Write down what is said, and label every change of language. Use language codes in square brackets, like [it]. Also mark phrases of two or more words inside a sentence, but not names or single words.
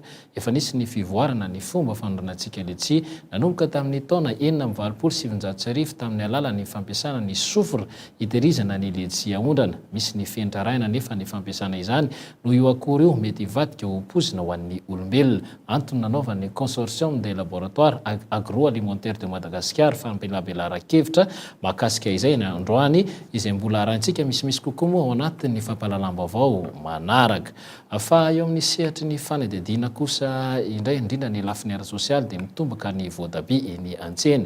[mg] Efa nisy ny fivoarana ny fomba fanondranantsika letsia nanomboka tamin'ny taona 1970 tamin'ny alalan'ny fampiasana ny sofra hitehirizana ny letsia ahondrana. Misy ny fenitra raina nefa ny fampiasana izany no io akora io mety hivadika ho pozina ho an'ny olombelona. Antony nanaovan'ny consortium des laboratoires agroalimentaires de Madagascar fampelabelaran-kevitra mahakasika izay ny androany izay mbola arahantsika misimisy kokoa moa ao anatin'ny fampahalalam-baovao manaraka. Fa eo amin'ny sehatry ny fanadihadiana kosa indrindra ny lafiny ara-sosialy dia mitombaka ny voatabia eny an-tsena.